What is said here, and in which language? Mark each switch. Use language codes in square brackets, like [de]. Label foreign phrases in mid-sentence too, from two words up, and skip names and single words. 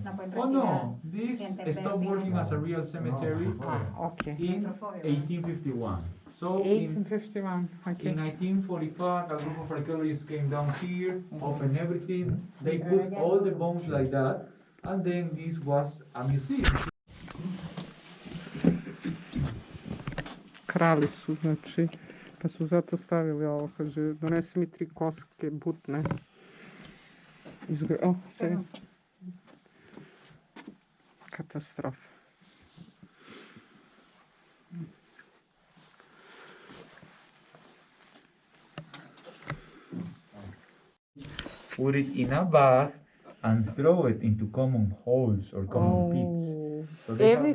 [en] Oh no, this stopped working as a real cemetery Okay. in 1851. So 1851. Okay. in 1945, a group of archaeologists came down here, opened everything. They put all the bones like that, and then this was a museum. [sr] Krali su, znači, pa su zato stavili ovo, kaže, donesi mi 3 koske butne. O, sve. Katastrofa. [en] Put it in a bag and throw it into common holes or common pits. So they Every,